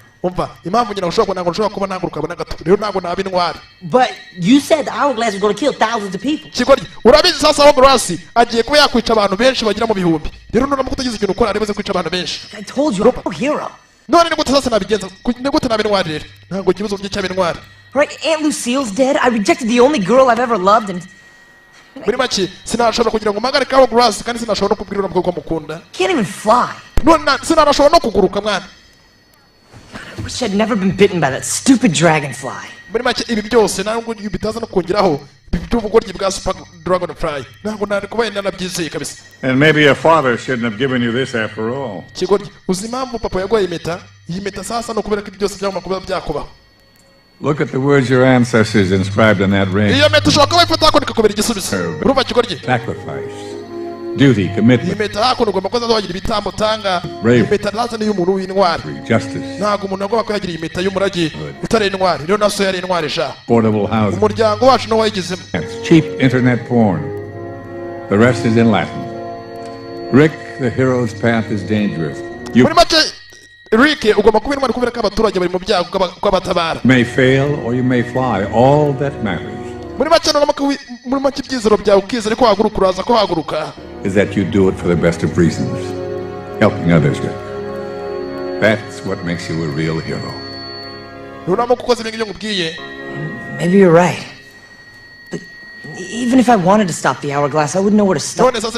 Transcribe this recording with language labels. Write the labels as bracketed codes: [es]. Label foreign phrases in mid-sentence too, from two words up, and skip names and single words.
[en] But you said the hourglass was going to kill thousands of people. I told you, I'm a hero. Right, Aunt Lucille's dead. I rejected the only girl I've ever loved, and [rw] muri make sinashobora kugira ngo mpagarike aho Grace kandi sinashobora no kubwira umukobwa mukunda. [en] Can't even fly. [rw] None sinashobora no kuguruka mwana. [en] I wish I'd never been bitten by that stupid dragonfly. [rw] Muri make ibi byose ntabwo bitaza no kongeraho by'ubugoryi bwa [en] super dragonfly. [rw] Ntabwo nari kubaye nanabyizeye kabisa. [en] And maybe your father shouldn't have given you this after all. [rw] Kigoryi uzi impamvu papa yaguhaye impeta? Iyi mpeta sasa no kubera ko byose byagomba kuba byakubaho. [en] Look at the words your ancestors inscribed on that ring. [rw] Iyo mpeta ushobora kuba ifata ko nikakubera igisubizo. Urumva Kigoryi? [en] Sacrifice, duty, commitment. [rw] Impeta hakuno ugomba kuza wagira ibitambo tanga. Impeta lazana y'umuntu w'intwari. [en] Justice. [rw] Ntabwo umuntu agomba kuyagira impeta y'umurage utari intwari. Rero naso yari intwari sha. [en] Portable housing. [rw] Umuryango wacu no wayigizemo. [en] Cheap internet porn. The rest is in Latin. Rick, the hero's path is dangerous. [rw] Muri make Rick ugomba kuba intwari kubera ko abaturage bari mu byago kw'abatabara. [en] May fail or you may fly. All that matters. [rw] Muri make ibyizero byawe ukizera ko wahaguruka uraza ko wahaguruka. [en] Is that you do it for the best of reasons. Helping others, Rick. That's what makes you a real hero. Maybe you're right. But even if I wanted to stop the hourglass, I wouldn't know where to start.